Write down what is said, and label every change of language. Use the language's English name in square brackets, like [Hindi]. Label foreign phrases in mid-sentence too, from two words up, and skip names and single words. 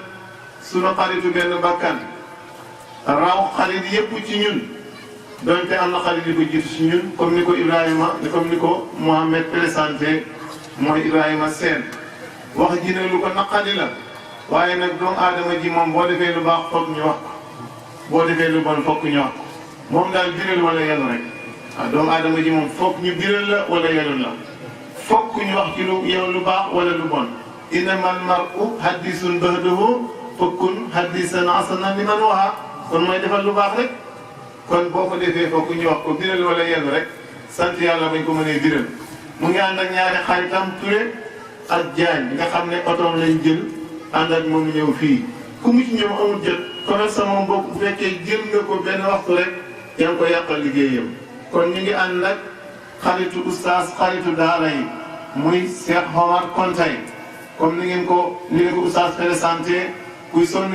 [Wolof] sunu xaritu benn bakkan raw xarit yépp ci ñun donte am na xarit yu ko jiitu ci ñun comme ni ko Ibrahima comme ni ko Mohamed présenté mooy Ibrahima Sène wax ji ne lu ko naqadi la waaye nag doomu aadama ji moom boo defee lu baax foog ñu wax ko boo defee lu bon foog ñu wax ko moom daal biral wala yelu rek waaw doomu aadama ji moom foog ñu biral la wala yelu la foog ñu wax ci lu yow lu baax wala lu bon [Arabic] إنما المرء حديث بعده فكن حديثا حسنا لمن وعى [Wolof] kon mooy defal lu baax rek kon boo ko defee foog ñu wax ko biral wala yelu rek sant yàlla bañ ko mënee biral mu ngi ànd ak ñaari xaritam Touré ak Diagne nga xam ne otoom lañ jël ànd ak moom ñëw fii ku mu ci ñëw amul jot kon sama mbokk bu fekkee jël nga ko benn waxtu rek yaa ngi ko yàqal liggéeyam kon ñu ngi ànd ak xaritu oustaz xaritu daara yi muy Cheikh Omar Kontay comme ni ngeen ko oustaz présenté kuy sonn